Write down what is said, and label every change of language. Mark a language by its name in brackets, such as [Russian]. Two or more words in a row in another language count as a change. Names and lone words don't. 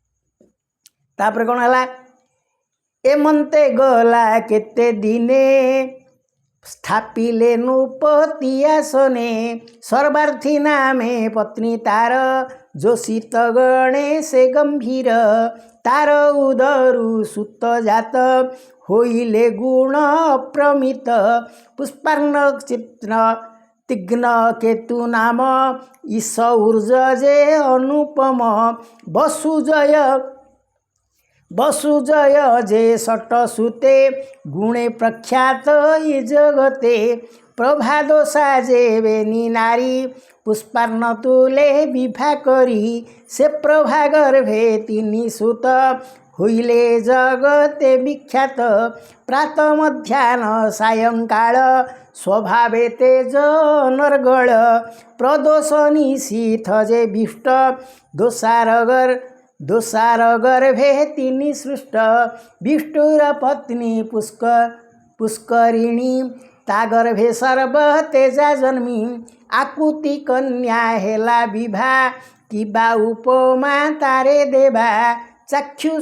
[Odia] ତାପର କୋନ ହଲା ଏମନ୍ତେ ଗଲା କେତେ ଦିନେ ସ୍ଥାପିଲେ ନୃପତି ଆସନେ ସର୍ବାର୍ଥୀ ନାମେ ପତ୍ନୀ ତାର ଯୋଶିତ ଗଣେ ସେ ଗମ୍ଭୀର ତାର ଉଦରୁ ସୁତ ଜାତ ହୋଇଲେ ଗୁଣ ଅପ୍ରମିତ ପୁଷ୍ପାର୍ଣ୍ଣ ଚିତ୍ର ତିଗ୍ନ କେତୁ ନାମ ଈଶ ଊର୍ଜା ଯେ ଅନୁପମ ବସୁଜୟ ଯେ ସଟ ସୁତେ ଗୁଣେ ପ୍ରଖ୍ୟାତ ଯେ ଜଗତେ ପ୍ରଭାଦୋଷା ଯେ ବେନି ନାରୀ ପୁଷ୍ପାର୍ଣ୍ଣ ତୁଲେ ବିଭା କରି ସେ ପ୍ରଭା ଗର୍ଭେ ତିନି ସୁତ ହୋଇଲେ ଜଗତେ ବିଖ୍ୟାତ ପ୍ରାତ ମଧ୍ୟାହ୍ନ ସାୟଂକାଳ ସ୍ୱଭାବେ ତେଜ ନରଗଳ ପ୍ରଦୋଷ ନିଶୀଥ ଯେ ବିଷ୍ଟ ଦୋଷାର ଗର୍ଭେ ତିନି ସୃଷ୍ଟ ବିଷ୍ଣୁର ପତ୍ନୀ ପୁଷ୍କରିଣୀ ତା ଗର୍ଭେ ସର୍ବ ତେଜା ଜନ୍ମି ଆକୁତି କନ୍ୟା ହେଲା ବିଭା କିବା ଉପମା ତାରେ ଦେବା ଚାକ୍ଷୁଷ